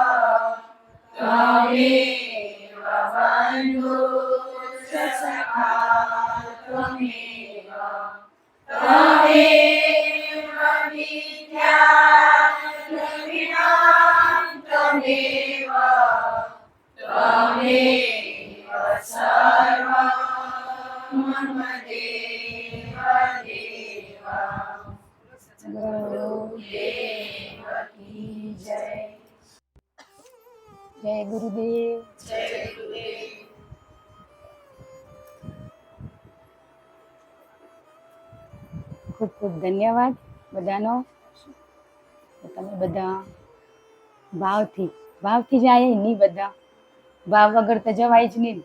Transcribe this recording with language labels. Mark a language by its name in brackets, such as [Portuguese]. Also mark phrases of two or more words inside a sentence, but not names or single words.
[Sanskrit] त्वमेव बन्धुश्च सखा त्वमेव त्वमेव विद्या द्रविणं त्वमेव त्वमेव सर्वं मम देव देव। [Hindi] गुरुदेव की जय। [Gujarati] જય ગુરુદેવ. [Hindi] जय गुरुदेव। [Gujarati] ખૂબ ખૂબ ધન્યવાદ બધાનો. તમે બધા ભાવથી જ આયા નહીં, બધા ભાવ વગર તો જવાય જ નહીં.